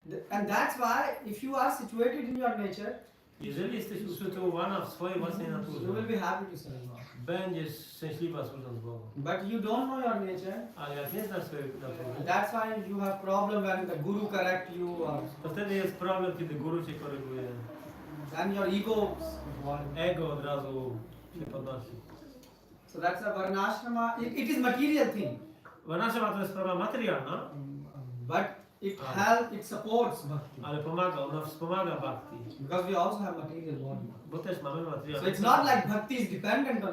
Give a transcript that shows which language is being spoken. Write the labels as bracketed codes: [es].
[en] And that's why, if you are situated in your nature, [pl] Jeżeli jesteś usytuowana w swojej własnej [en] you will [pl] naturze, [en] be happy to serve God. [pl] będziesz szczęśliwa służąc Bogu. [en] But you don't know your nature. [pl] Ale jak nie znasz swojej natury, [en] That's why you have problem when the guru correct you, or [pl] to wtedy jest problem, kiedy guru cię koryguje. [en] and your ego. [pl] Ego od razu się podnosi. [en] So that's a varnashrama. It is material thing, [pl] Varnashrama to jest sprawa materialna, [en] but it supports bhakti, [pl] ale pomaga, ona wspomaga bhakti. [en] because we also have material body. [pl] Bo też mamy [en] So [pl] materialne. [en] it's not like bhakti is dependent on